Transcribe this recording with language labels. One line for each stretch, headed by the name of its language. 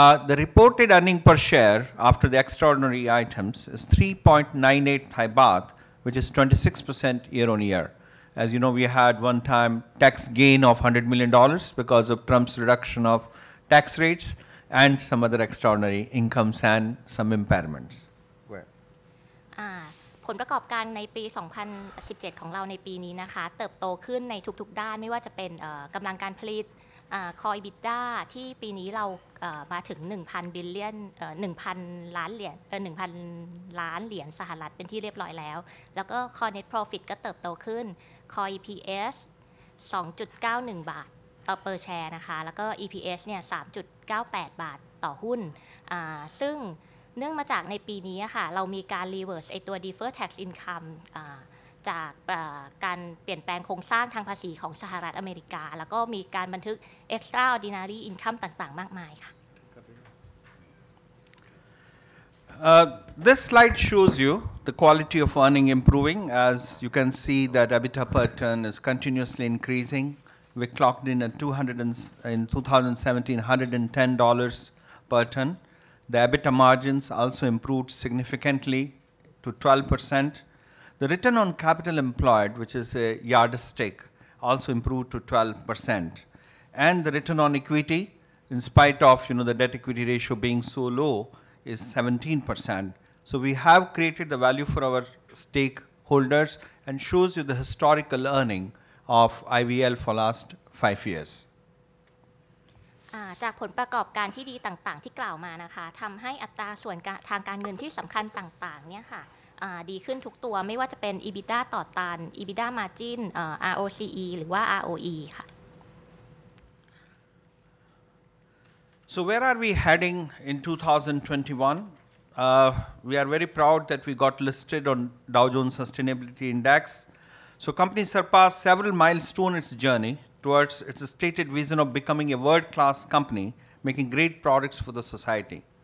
English: The reported earning per share after the extraordinary items is 3.98 Thai baht, which is 26% year-on-year. As you know, we had one-time tax gain of $100 million because of Trump's reduction of tax rates and some other extraordinary incomes and some impairments. Go ahead.
Thai: ผลประกอบการในปี 2017 ของเราในปีนี้นะคะเติบโตขึ้นในทุกๆด้านไม่ว่าจะเป็นกำลังการผลิตCore EBITDA ที่ปีนี้เรามาถึง 1,000 บิลเลียน1,000 ล้านเหรียญ1,000 ล้านเหรียญสหรัฐเป็นที่เรียบร้อยแล้วแล้วก็
English: Core Net Profit
Thai: ก็เติบโตขึ้น Core EPS 2.91 บาทต่อ
English: per share
Thai: นะคะแล้วก็ EPS เนี่ย 3.98 บาทต่อหุ้น ซึ่งเนื่องมาจากในปีนี้ค่ะเรามีการ reverse ไอตัว
English: deferred tax income
Thai: จากการเปลี่ยนแปลงโครงสร้างทางภาษีของสหรัฐอเมริกาแล้วก็มีการบันทึก
English: extraordinary income
Thai: ต่างๆมากมายค่ะ
English: This slide shows you the quality of earning improving. As you can see that EBITDA per ton is continuously increasing. We clocked in at in 2017 $110 per ton. The EBITDA margins also improved significantly to 12%. The return on capital employed, which is a yardstick, also improved to 12%. And the return on equity, in spite of the debt equity ratio being so low, is 17%. So we have created the value for our stakeholders and shows you the historical earning of IVL for last 5 years.
Thai: จากผลประกอบการที่ดีต่างๆที่กล่าวมานะคะทำให้อัตราส่วนทางการเงินที่สำคัญต่างๆเนี่ยค่ะดีขึ้นทุกตัวไม่ว่าจะเป็น EBITDA ต่อตัน EBITDA margin ROCE หรือว่า ROE ค่ะ
English: So where are we heading in 2021? We are very proud that we got listed on Dow Jones Sustainability Index. So company surpassed several milestones in its journey towards its stated vision of becoming a world-class company, making great products for the society.